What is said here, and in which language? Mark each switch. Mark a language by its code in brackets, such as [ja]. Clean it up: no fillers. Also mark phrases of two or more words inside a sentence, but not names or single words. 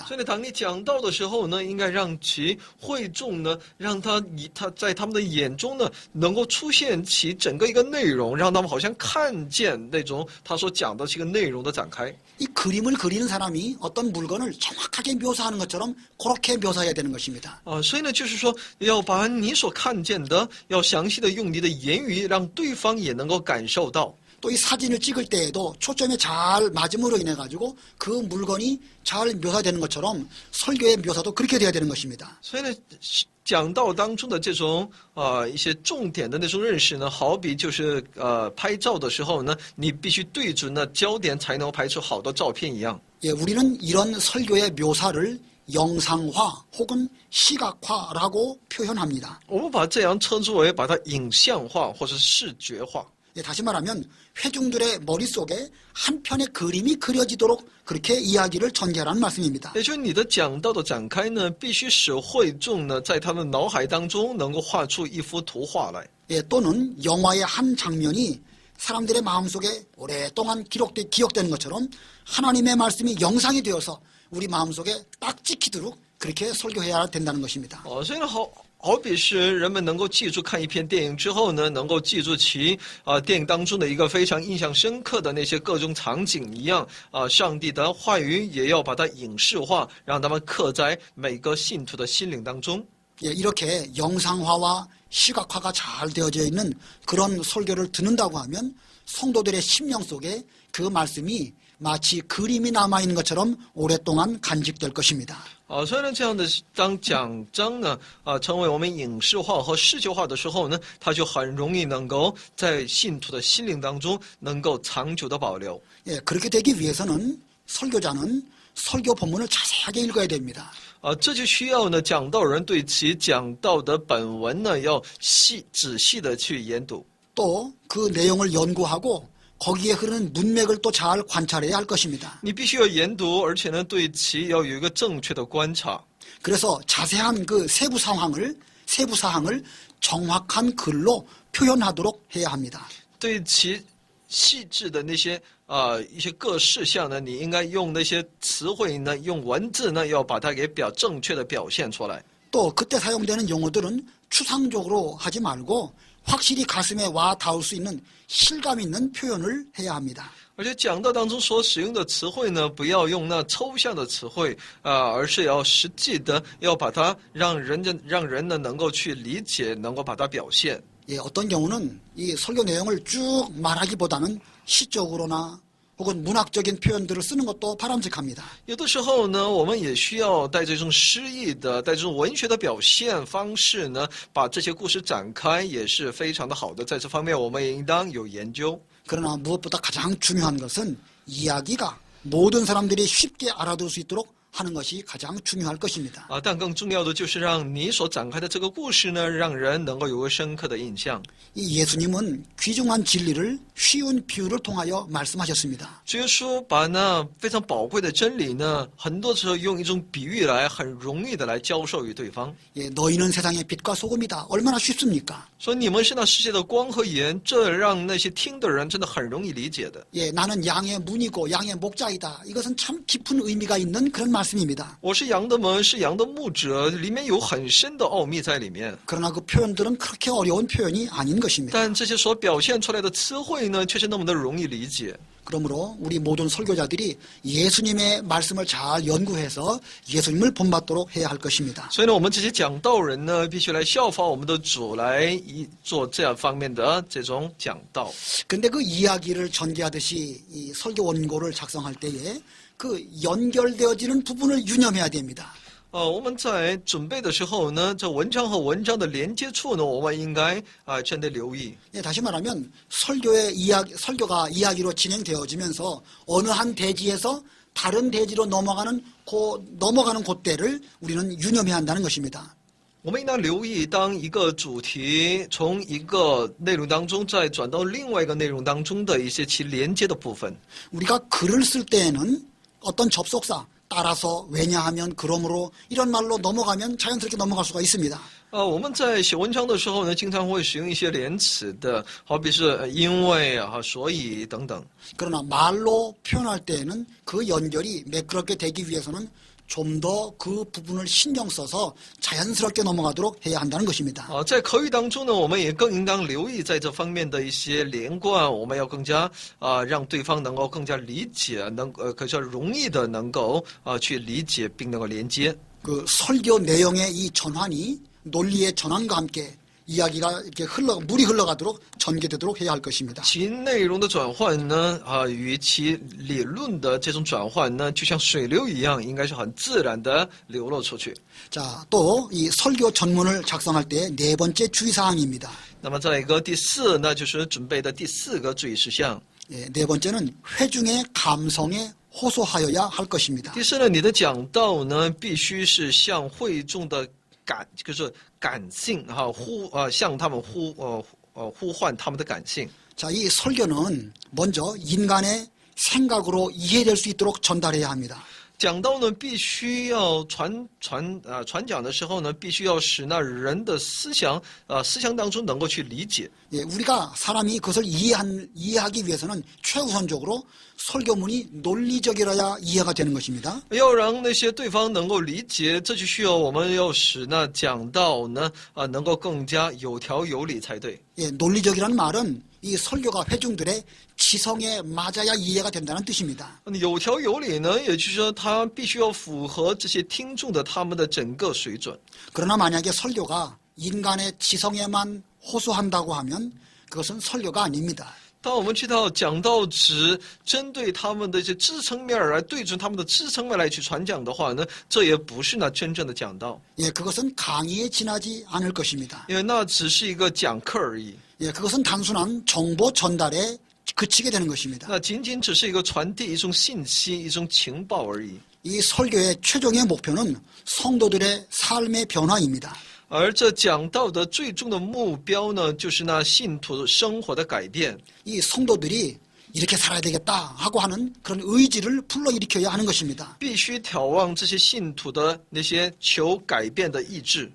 [zh] 所以呢，当你讲道的时候呢，应该让其会众呢，让他在他们的眼中呢，能够出现其整个一个内容，让他们好像看见那种他所讲的这个内容的展开。 [ko] 이 그림을 그리는 사람이 어떤 물건을 정확하게 묘사하는 것처럼 그렇게 묘사해야 되는 것입니다. [zh] 所以呢，就是说要把你所看见的，要详细的用你的言语，让对方也能够感受到。 [ko] 또 이 사진을 찍을 때에도 초점에 잘 맞음으로 인해 가지고 그 물건이 잘 묘사되는 것처럼 설교의 묘사도 그렇게 돼야 되는 것입니다. [zh] 所以呢，讲道当中的这种一些重点的那种认识呢，好比就是拍照的时候呢，你必须对准了焦点，才能拍出好的照片一样。 [ko] 예, 우리는 이런 설교의 묘사를 영상화 혹은 시각화라고 표현합니다. [zh] 我们把这样称之为把它影像化或者视觉化。 [ko] 예, 다시 말하면 회중들의 머릿속에 한 편의 그림이 그려지도록 그렇게 이야기를 전개하라는 말씀입니다. [zh] 也就是你的讲道的展开呢，必须使会众呢，在他们脑海当中能够画出一幅图画来。 [ko] 예, 또는 영화의 한 장면이 사람들의 마음속에 오랫동안 기억되는 것처럼 하나님의 말씀이 영상이 되어서 우리 마음속에 딱 찍히도록 그렇게 설교해야 된다는 것입니다. [zh] 所以呢，好比是人们能够记住看一篇电影之后呢，能够记住其电影当中的一个非常印象深刻的那些各种场景一样上帝的话语也要把它影视化，让他们刻在每个信徒的心灵当中。 [ko] 예, 이렇게 영상화와 시각화가 잘 되어져 있는 그런 설교를 듣는다고 하면 성도들의 심령 속에 그 말씀이 마치 그림이 남아있는 것처럼 오랫동안 간직될 것입니다. [zh] 所以呢，这样的当讲章呢成为我们影视化和视觉化的时候呢，它就很容易能够在信徒的心灵当中能够长久的保留。 [ko] 예, 그렇게 되기 위해서는 설교자는 설교 본문을 자세하게 읽어야 됩니다. [zh] 这就需要呢讲道人对其讲道的本文呢要仔细的去研读。 [ko] 또 그 내용을 연구하고 거기에 흐르는 문맥을 또 잘 관찰해야 할 것입니다. [zh] 你必须要研读，而且呢对其要有一个正确的观察。 [ko] 그래서 자세한 그 세부 사항을 정확한 글로 표현하도록 해야 합니다. [zh] 对其细致的那些一些各事项呢，你应该用那些词汇呢，用文字呢，要把它给正确的表现出来。 [ko] 또 그때 사용되는 용어들은 추상적으로 하지 말고 확실히 가슴에 와 닿을 수 있는 실감 있는 표현을 해야 합니다. [zh] 而且讲道当中所使用的词汇呢，不要用那抽象的词汇而是要实际的，要把它让人呢能够去理解，能够把它表现。 [ko] 예, 어떤 경우는 이 설교 내용을 쭉 말하기보다는 시적으로나 혹은 문학적인 표현들을 쓰는 것도 바람직합니다. [zh] 有的时候呢，我们也需要带这种诗意的、带这种文学的表现方式呢，把这些故事展开，也是非常的好的。在这方面，我们也应当有研究。 [ko] 그러나 무엇보다 가장 중요한 것은 이야기가 모든 사람들이 쉽게 알아들을 수 있도록 하는 것이 가장 중요할 것입니다. [zh] 但更重要的就是让你所展开的这个故事呢，让人能够有个深刻的印象。 [ko] 이 예수님은 귀중한 진리를 쉬운 비유를 통하여 말씀하셨습니다. [zh] 主耶稣把那非常宝贵的真理呢，很多时候用一种比喻来，很容易的来教授于对方。 [ko] 예, 너희는 세상의 빛과 소금이다. 얼마나 쉽습니까? [zh] 说你们是那世界的光和盐，这让那些听的人真的很容易理解的。 [ko] 예, 나는 양의 문이고 양의 목자이다. 이것은 참 깊은 의미가 있는 그런 말씀입니다. [zh] 我是羊的门，是羊的牧者，里面有很深的奥秘在里面。 [ko] 그러나 그 표현들은 그렇게 어려운 표현이 아닌 것입니다. [zh] 但这些所表现出来的词汇呢，却是那么的容易理解。 [ko] 그러므로 우리 모든 설교자들이 예수님의 말씀을 잘 연구해서 예수님을 본받도록 해야 할 것입니다. [zh] 所以呢，我们这些讲道人呢，必须来效法我们的主，来做这样方面的这种讲道。 [ko] 근데 그 이야기를 전개하듯이 이 설교 원고를 작성할 때에 그 연결되어지는 부분을 유념해야 됩니다. [zh] 我们在准备的时候呢，这文章和文章的连接处呢，我们应该真的留意。 [ko] 예, 다시 말하면 설교가 이야기로 진행되어지면서 어느 한 대지에서 다른 대지로 넘어가는 그때를 우리는 유념해야 한다는 것입니다. [zh] 我们应当留意，当一个主题从一个内容当中再转到另外一个内容当中的一些其连接的部分。 [ko] 우리가 글을 쓸 때에는 어떤 접속사, 따라서, 왜냐하면, 그러므로 이런 말로 넘어가면 자연스럽게 넘어갈 수가 있습니다. [zh] 我们在写文章的时候呢，经常会使用一些连词的，好比是因为啊、所以等等。 [ko] 그러나 말로 표현할 때에는 그 연결이 매끄럽게 되기 위해서는 좀 더 그 부분을 신경 써서 자연스럽게 넘어가도록 해야 한다는 것입니다. [zh] 在口语当中呢，我们也更应当留意在这方面的一些连贯，我们要更加让对方能够更加理解，更加容易的能够去理解并能够连接。 [ko] 그 설교 내용의 이 전환이 논리의 전환과 함께 이야기가 이렇게 물이 흘러가도록 전개되도록 해야 할 것입니다. [zh] 其内容的转换呢，与其理论的这种转换呢，就像水流一样，应该是很自然的流露出去。 [ko] 자, 또 이 설교 전문을 작성할 때 네 번째 주의사항입니다. [zh] 那么再一个第四呢，就是准备的第四个注意事项。 [ko] 예, 네 번째는 회중의 감성에 호소하여야 할 것입니다. [zh] 第四呢，你的讲道呢，必须是向会众的就是感性向他们呼唤他们的感性。 [ko] 자, 이 설교는 먼저 인간의 생각으로 이해될 수 있도록 전달해야 합니다. [zh] 讲道呢，必须要传讲的时候呢，必须要使那人的思想当中能够去理解。 [ko] 예, 우리가 사람이 그것을 이해하기 위해서는 최우선적으로 설교문이 논리적이라야 이해가 되는 것입니다. [zh] 要让那些对方能够理解，这就需要我们要使那讲道呢能够更加有条有理才对。 [ko] 예, 논리적이라는 말은 이 설교가 회중들의 지성에 맞아야 이해가 된다는 뜻입니다. [zh] 有条有理呢，也就是说，它必须要符合这些听众的他们的整个水准。 [ko] 그러나 만약에 설교가 인간의 지성에만 호소한다고 하면 그것은 설교가 아닙니다. [zh] 当我们知道讲道只针对他们的一些知层面来对准他们的知层面来去传讲的话呢，这也不是那真正的讲道。 [ko] 예, 그것은 강의에 지나지 않을 것입니다. [zh] 因为那只是一个讲课而已， [ko] 예, 그것은 단순한 정보 전달에 그치게 되는 것입니다. [zh] 那仅仅只是一个传递一种信息、一种情报而已。 [ko] 이 설교의 최종의 목표는 성도들의 삶의 변화입니다. [zh] 而这讲道的最终的目标呢，就是那信徒生活的改变。 [ko] 이 성도들이 이렇게 살아야 되겠다 하고 하는 그런 의지를 불러일으켜야 하는 것입니다. [zh] 必须眺望这些信徒的那些求改变的意志。